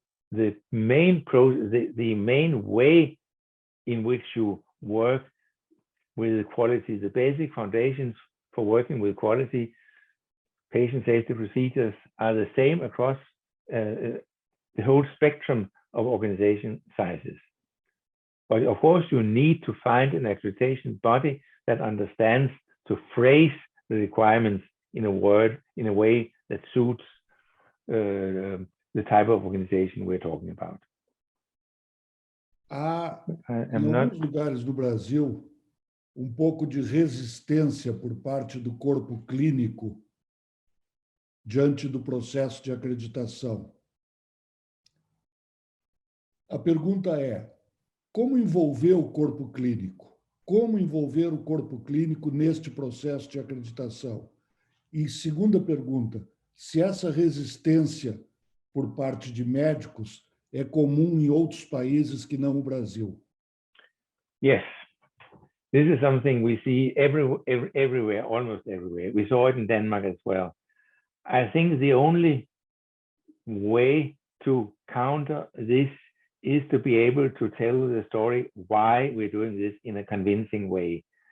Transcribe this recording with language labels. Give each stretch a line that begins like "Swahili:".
English: The main way in which you work with quality, the basic foundations for working with quality, patient safety procedures are the same across the whole spectrum of organization sizes. But of course, you need to find an accreditation body that understands to phrase the requirements in a way that suits the type of organization we're talking about.
Portuguese: Há, em alguns lugares do Brasil, pouco de resistência por parte do corpo clínico diante do processo de acreditação. A pergunta é: como envolver o corpo clínico? Como envolver o corpo clínico neste processo de acreditação? E segunda pergunta, se essa resistência por parte de médicos é comum em outros países que não o Brasil.
English: Yes, this is something we see everywhere, almost everywhere. We saw it in Denmark as well. I think the only way to counter this is to be able to tell the story why we're doing this in a convincing way.